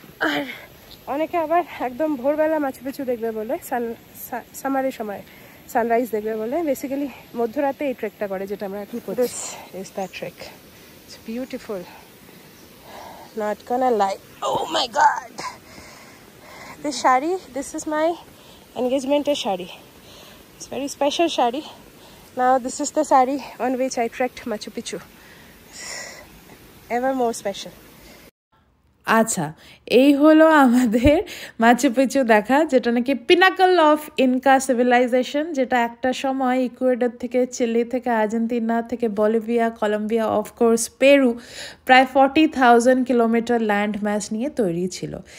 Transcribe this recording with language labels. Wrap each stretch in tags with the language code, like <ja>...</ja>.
<bn>আর অনেকে আবার একদম ভোরবেলা মাচু পিচু দেখবে বলে, সামারের সময় সানরাইজ দেখবে বলে বেসিক্যালি মধ্যরাতে এই ট্রেকটা করে, যেটা আমরা এখন করছি।</bn> <en>This is that trek, it's beautiful, not gonna lie. Oh my god, this sari, this is my এনগেজমেন্টের sari. It's very special shari. Now this is the sari on which I trekked Machu Picchu. Ever more special.</en> <bn>আচ্ছা, এই হলো আমাদের Machu Picchu দেখা, যেটা নাকি pinnacle of Inca civilisation, যেটা একটা সময় ইকুয়েডর থেকে, চিলি থেকে, আর্জেন্টিনা থেকে, বলিভিয়া, কলম্বিয়া, অফকোর্স পেরু, প্রায় 40,000 কিলোমিটার ল্যান্ড ম্যাস নিয়ে তৈরি ছিল।</bn>